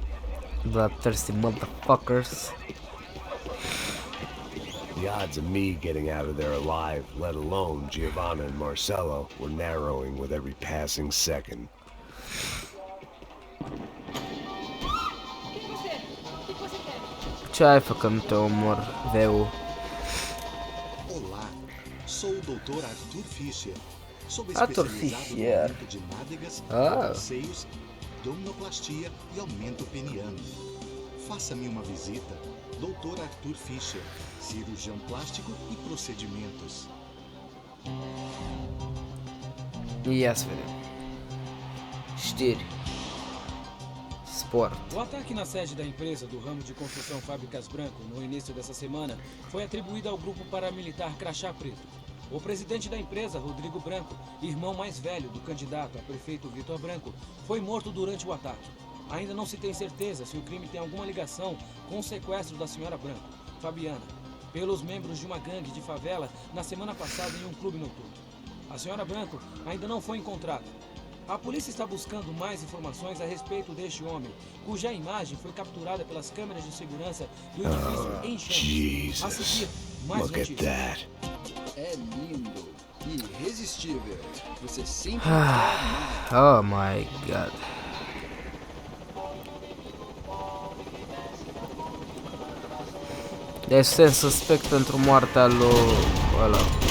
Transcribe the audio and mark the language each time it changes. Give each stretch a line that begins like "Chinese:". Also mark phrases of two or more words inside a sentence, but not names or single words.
English: Bloodthirsty motherfuckers. The odds of me getting out of there alive, let alone Giovanna and Marcello, were narrowing with every passing second.
Romanian: Ce ai făcut că nu te omor, Veu?
Portuguese: Sou o Dr. Arthur Fischer. Sou Arthur especializado no Fischer. aumento de nádegas, seios, abdominoplastia e aumento peniano. Faça-me uma visita. Dr. Arthur Fischer, cirurgião plástico e procedimentos.
Romanian: Ia să vedem. Știri. Sport.
Portuguese: O ataque na sede da empresa do ramo de construção Fábricas Branco no início dessa semana foi atribuído ao grupo paramilitar Crachá Preto. O presidente da empresa, Rodrigo Branco, irmão mais velho do candidato a prefeito Vitor Branco, foi morto durante o ataque. Ainda não se tem certeza se o crime tem alguma ligação com o sequestro da senhora Branco, Fabiana, pelos membros de uma gangue de favela na semana passada em um clube noturno. A senhora Branco ainda não foi encontrada. A polícia está buscando mais informações a respeito deste homem, cuja imagem foi capturada pelas câmeras de segurança do edifício em chamas. A seguir, mais
English: Look at that.
Portuguese: É lindo, irresistível. Você sempre
English: Oh my god.
Romanian: Deci sunt suspect pentru moartea lui ăla.